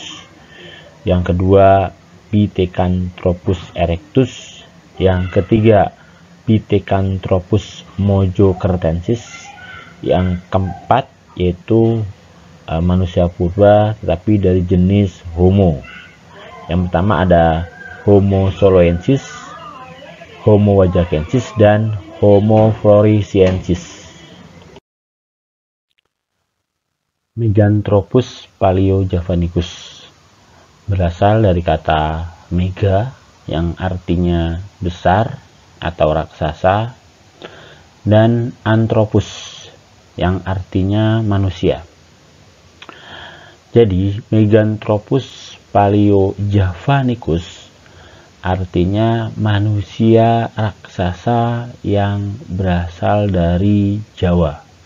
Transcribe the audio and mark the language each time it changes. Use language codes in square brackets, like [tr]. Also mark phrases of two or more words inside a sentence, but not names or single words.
[id] Yang kedua, Pithecanthropus erectus. Yang ketiga, Pithecanthropus mojokertensis. Yang keempat yaitu manusia purba tetapi dari jenis Homo. Yang pertama ada Homo soloensis, Homo wajakensis, dan Homo floresiensis. Meganthropus paleojavanicus berasal dari kata mega yang artinya besar atau raksasa dan anthropus yang artinya manusia. Jadi Meganthropus paleojavanicus artinya manusia raksasa yang berasal dari Jawa.